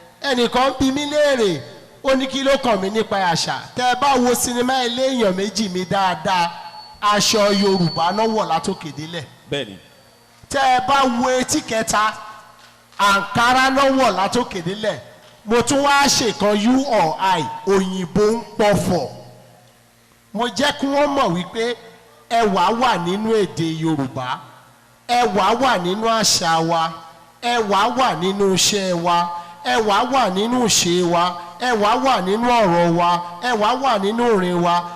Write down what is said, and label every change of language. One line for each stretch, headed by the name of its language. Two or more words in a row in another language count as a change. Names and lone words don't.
Yoruba: Ẹnìkan ń bi mí léèrè, ó ní kí ló kàn mí nípa àṣà. Tẹ́ ẹ bá wo sinimá ilé èèyàn méjì mi dáadáa, aṣọ Yorùbá náà wọ̀ látòkè délẹ̀. Bẹ́ẹ̀ni. Tẹ́ ẹ bá wo etí kẹta, àǹkárá náà wọ̀ látòkè délẹ̀. Mo tún wá ṣèkan
English: you or I,
Yoruba: òyìnbó ń pọ̀fọ̀. Mo jẹ́ kí wọ́n mọ̀ wípé ẹwà wà nínú èdè Yorùbá, ẹwà wà nínú àṣà wa, ẹwà wà nínú iṣẹ́ wa, ẹwà wà nínú ìṣe wa, ẹwà wà nínú ọ̀rọ̀ wa, ẹwà wà nínú ìrìn wa.